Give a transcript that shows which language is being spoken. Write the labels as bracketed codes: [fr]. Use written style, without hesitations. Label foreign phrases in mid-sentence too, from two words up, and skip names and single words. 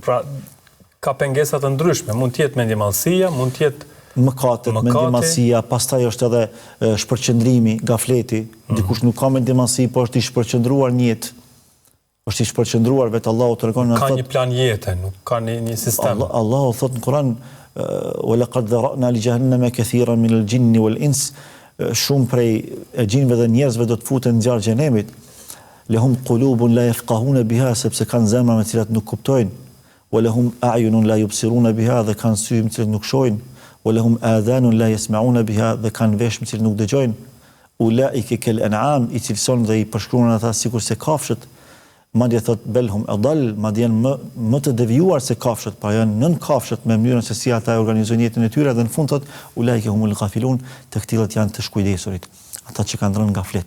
[sq] Pra, ka pengesa të ndryshme, mund të jetë mendimallësia, mund të jetë mëkatet, mendimallësia, pastaj është edhe shpërqendrimi, gafleti. Dikush nuk ka mendimallësi, por është i shpërqendruar në jetë. Është i shpërqendruar vetë Allahu tregon ka një plan jete, nuk ka një sistem. [ar] Allahu thot në Kur'an وَلَقَدْ ذَرَأْنَا لِجَهَنَّمَ كَثِيرًا مِنَ الْجِنِّ وَالْإِنسِ shumë prej gjinëve dhe njerëzve do të futen në zjarr xhenemit. لَهُمْ قُلُوبٌ لَا يَفْقَهُونَ بِهَا, [sq] sepse kanë zemra me të cilat nuk kuptojnë. [ar] وَلَهُمْ أَعْيُنٌ لَا يُبْصِرُونَ بِهَا, [sq] dhe kanë sy me të cilat nuk shohin. [ar] وَلَهُمْ آذَانٌ لَا يَسْمَعُونَ بِهَا, [sq] dhe kanë vesh me të cilat nuk dëgjojnë. [ar] أُولَٰئِكَ كَالْأَنْعَامِ, [sq] i cilëson dhe i përshkruan ata sikur se kafshët. Madje thot [ar] بَلْ هُمْ أَضَلُّ, [sq] madje janë më të devijuar se kafshët, pra janë nën kafshët me mënyrën se si ata organizojnë jetën e tyre, dhe në fund thot [ar] أُولَٰئِكَ هُمُ الْغَافِلُونَ, [sq] të këtilët janë të shkujdesurit, ata që kanë rënë gaflet.